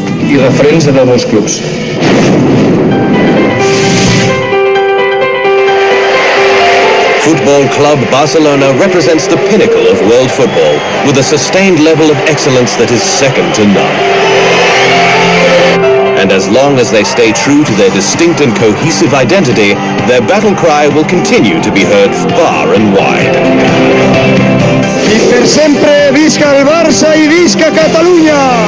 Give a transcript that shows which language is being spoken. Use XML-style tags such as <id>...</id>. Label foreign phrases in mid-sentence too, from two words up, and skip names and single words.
<en>Football Club Barcelona represents the pinnacle of world football, with a sustained level of excellence that is second to none. And as long as they stay true to their distinct and cohesive identity, their battle cry will continue to be heard far and wide.</en> <ca>I per sempre visca el Barça i visca Catalunya!</ca>